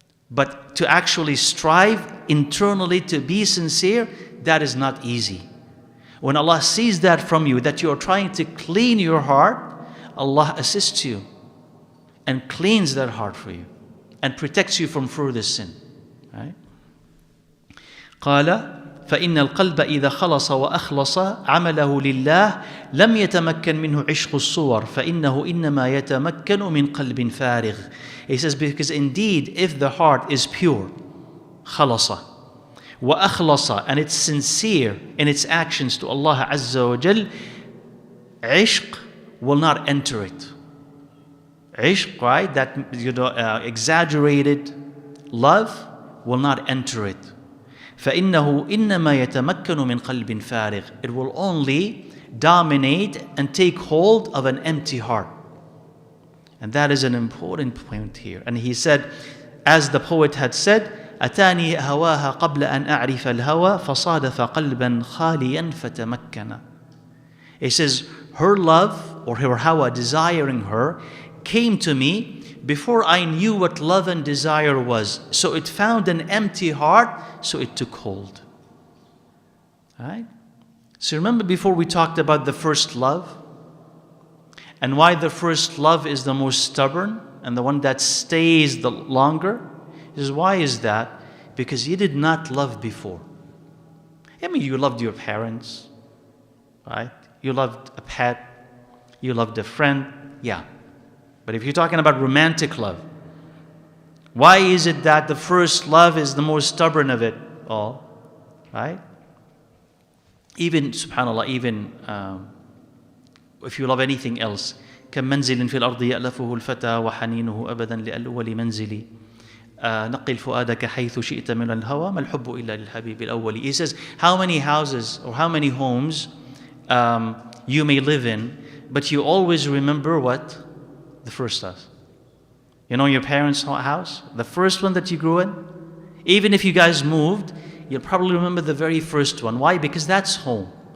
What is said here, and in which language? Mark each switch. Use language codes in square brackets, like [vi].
[en] But to actually strive internally to be sincere, that is not easy. When Allah sees that from you, that you are trying to clean your heart, Allah assists you and cleans that heart for you and protects you from further sin. Right? [ar] قال فإن القلب إذا خلص وأخلص عمله لله لم يتمكن منه عشق الصور فإنه إنما يتمكن من قلب فارغ. [en] He says, because indeed if the heart is pure, [ar] خلص وأخلص, [en] and it's sincere in its actions to Allah Azza wa Jal, ishq will not enter it. Ishq, right? That exaggerated love will not enter it. [ar] فإنه إنما يتمكن من قلب فارغ. [en] It will only dominate and take hold of an empty heart. And that is an important point here. And he said, as the poet had said, [ar] أتاني هواها قبل أن أعرف الهوى فصادف قلبا خاليا فتمكن. [en] He says, her love or her hawa, desiring her, came to me before I knew what love and desire was. So it found an empty heart, so it took hold. Right? So remember before we talked about the first love and why the first love is the most stubborn and the one that stays the longer? Why is that? Because you did not love before. I mean, you loved your parents, right? You loved a pet, you loved a friend, yeah. But if you're talking about romantic love, why is it that the first love is the most stubborn of it all? Right? Even, subhanAllah, even if you love anything else, [ar] كم منزل في الأرض يألفه الفتى وحنينه أبدا لأول منزلي نقل فؤادك حيث شئت من الهوى ما الحب إلا للحبيب الأول. [en] He says, how many houses or how many homes you may live in, but you always remember what? The first house. You know your parents' house? The first one that you grew in? Even if you guys moved, you'll probably remember the very first one. Why? Because that's home.